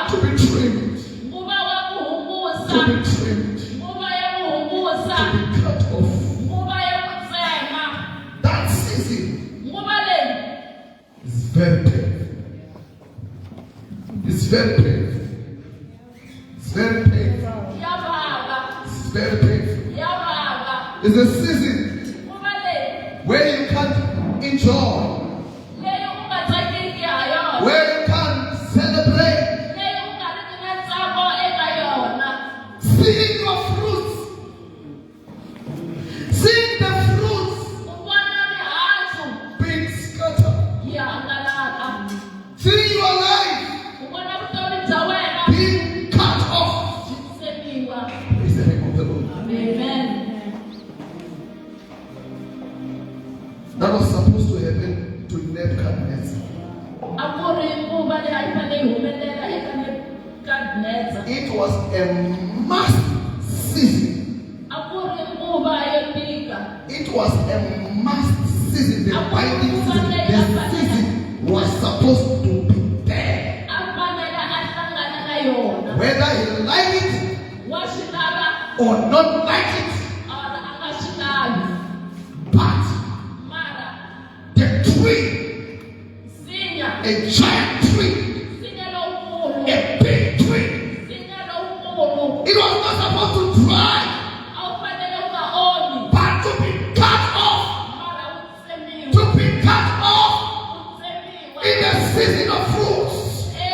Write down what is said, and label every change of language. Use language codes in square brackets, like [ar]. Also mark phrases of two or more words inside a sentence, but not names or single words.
[en] To be trimmed. [ts] Nguva wa ku hungusa. [en] To be trimmed. [ts] Nguva ya ku hungusa. [en] To be cut off. [ts] Nguva ya ku tsema. [en] That season [ts] Nguva leyi [en] is very painful. It's very painful. It's very painful. [ts] ya vava. [en] It's very painful. [ts] Ya vava. [en] It's a season [ts] Nguva leyi [en] where you can't enjoy, [ts] leyi u nga tsakiki ha yona. [en] where you can't celebrate, [ts] Leyi u nga riki na ntsako eka yona. [en] seeing your fruits, seeing the fruits [ts] Ku vona mihandzu [en] being scattered, [ts] yi hangalaka. [en] seeing your life [ts] Ku vona vutomi bya wena [en] being cut off. [ts] byi tsemiwa. [en] Praise the name of the Lord. Amen. That was supposed to happen to Nebuchadnezzar. [ts] A ku ri nguva leyi a yi fanele yi humelela eka Nebukadnezar. [en] It was a must season. [ts] A ku ri nguva yo tika. [en] It was a must season. the binding season. The season was supposed to be there. Whether he like it or not like it. But the tree, a giant tree, a big tree, it was not supposed to dry, but to be cut off, to be cut off in the season of fruits,